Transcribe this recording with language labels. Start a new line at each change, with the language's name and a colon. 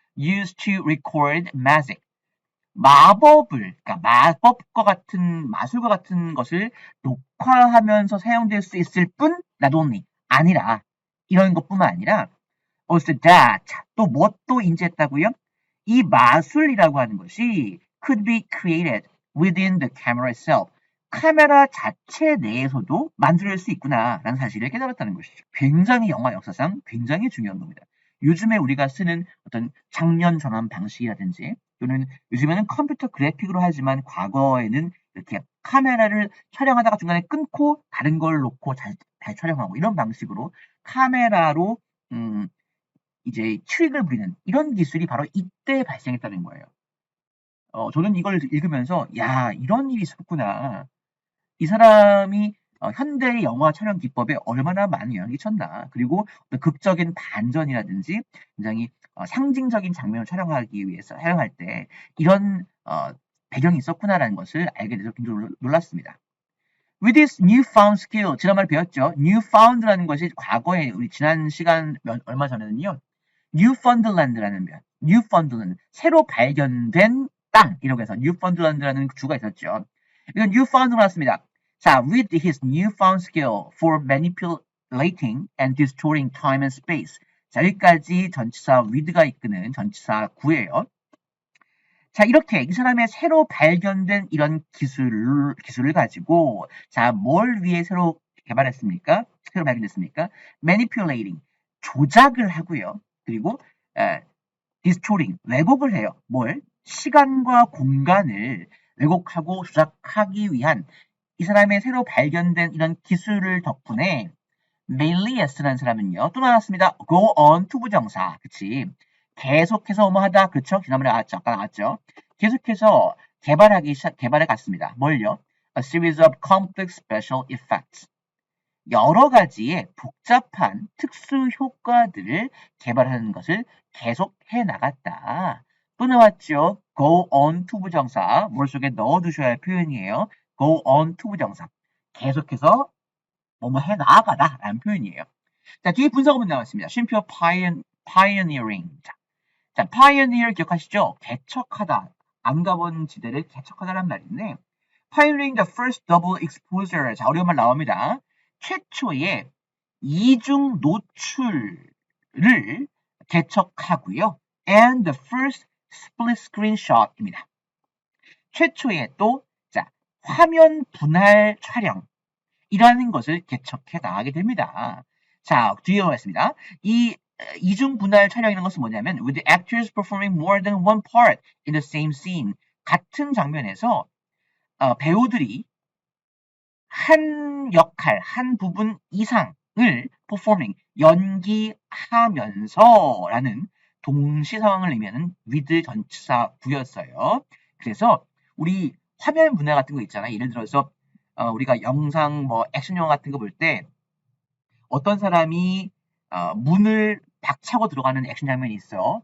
Korean: used to record magic, 그러니까 마술과 같은 것을 녹화하면서 사용될 수 있을 뿐, not only, 아니라, 이런 것뿐만 아니라, also that, 또 무엇도 인지했다고요?
English: 이 마술이라고 하는 것이 could be created within the camera itself.
Korean: 카메라 자체 내에서도 만들 수 있구나라는 사실을 깨달았다는 것이죠. 굉장히 영화 역사상 굉장히 중요한 겁니다. 요즘에 우리가 쓰는 어떤 장면 전환 방식이라든지 또는 요즘에는 컴퓨터 그래픽으로 하지만 과거에는 이렇게 카메라를 촬영하다가 중간에 끊고 다른 걸 놓고 다시 촬영하고 이런 방식으로 카메라로 이제 트릭을 부리는 이런 기술이 바로 이때 발생했다는 거예요. 저는 이걸 읽으면서 야, 이런 일이 있었구나. 이 사람이 현대 영화 촬영 기법에 얼마나 많은 영향을 끼쳤나. 그리고 극적인 반전이라든지 굉장히 상징적인 장면을 촬영하기 위해서 촬영할 때 이런 배경이 있었구나라는 것을 알게 돼서 굉장히 놀랐습니다.
English: With this newfound skill, 지난번에 배웠죠.
Korean: newfound라는 것이 과거에 우리 지난 시간 얼마 전에는요. Newfoundland라는 면, Newfoundland, 새로 발견된 땅 이라고 해서 Newfoundland라는 주가 있었죠. 이건 Newfound로 나왔습니다.
English: 자, with his newfound skill for manipulating and distorting time and space.
Korean: 자, 여기까지 전치사 with가 이끄는 전치사 구예요. 자, 이렇게 이 사람의 새로 발견된 이런 기술을 가지고 자, 뭘 위해 새로 개발했습니까? 새로 발견됐습니까? manipulating, 조작을 하고요. 그리고 distorting, 왜곡을 해요. 뭘? 시간과 공간을 왜곡하고 조작하기 위한 이 사람의 새로 발견된 이런 기술을 덕분에 멜리에스라는 사람은요. 또 나왔습니다. go on to 부정사. 그치? 계속해서 하다. 그렇죠? 지난번에 나왔죠. 아까 나왔죠. 계속해서 개발해 갔습니다. 뭘요?
English: A series of complex special effects.
Korean: 여러 가지의 복잡한 특수 효과들을 개발하는 것을 계속 해 나갔다. 또 나왔죠. go on to 부정사. 머릿속에 넣어두셔야 할 표현이에요. go on to 부정사. 계속해서 뭐뭐 해 나가다 라는 표현이에요. 자, 뒤에 분사구문 나왔습니다. 쉼표 pioneering. 자, pioneer 기억하시죠? 개척하다. 안 가본 지대를 개척하다라는 말인데 pioneering the first double exposure. 자, 어려운 말 나옵니다. 최초의 이중 노출을 개척하고요.
English: and the first split screen shot입니다.
Korean: 최초의 또 자, 화면 분할 촬영이라는 것을 개척해 나가게 됩니다. 자, 뒤에 보겠습니다.
English: 이 이중 분할 촬영이라는 것은 뭐냐면 with the actors performing more than one part in the same scene.
Korean: 같은 장면에서 배우들이 한 역할, 한 부분 이상을 performing, 연기하면서라는 동시 상황을 의미하는 with 전치사 구였어요. 그래서 우리 화면 분할 같은 거 있잖아요. 예를 들어서 우리가 영상 뭐 액션 영화 같은 거 볼 때 어떤 사람이 문을 박차고 들어가는 액션 장면이 있어.